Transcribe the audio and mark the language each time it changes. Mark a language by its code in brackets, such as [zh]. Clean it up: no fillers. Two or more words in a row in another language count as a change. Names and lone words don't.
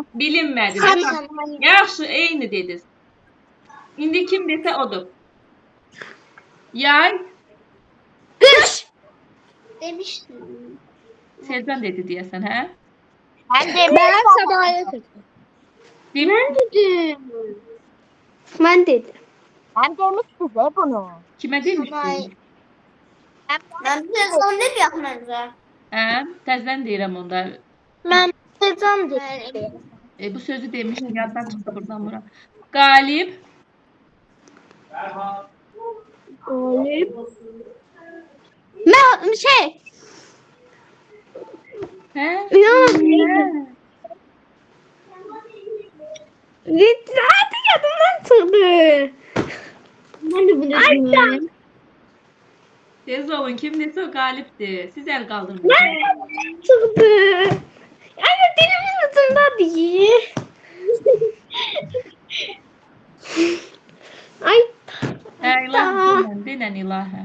[az] Bilinmədi. Yaxşı, eyni dediniz. İndi kim desə odur. Yay, Qış. [tr] Demiştim. [az] Selcan dedi deyəsən, hə? Mən Səmaya dedim. Demin dedim. Mən dedim. [tr] Ben demiştim bunu. [az] kimə demişdin? [tr] Ben sezon ne diyor bence? [az] Hə, təzədən deyirəm onda. [tr] Ben sezon dedim. [az] Bu sözü demişdim, yaddan çıxdı buradan bura. Qalib, Şey. hə? [tr] Hadi yadımdan çıktı. Ben de bunu dedim. [az] Tez olun, kim desə o qalibdir. Siz əl qaldırmayın. [tr] Çıktı. Ay dilimin ucunda değil. Ay. [az] Hə, ilahə, denən ilahə.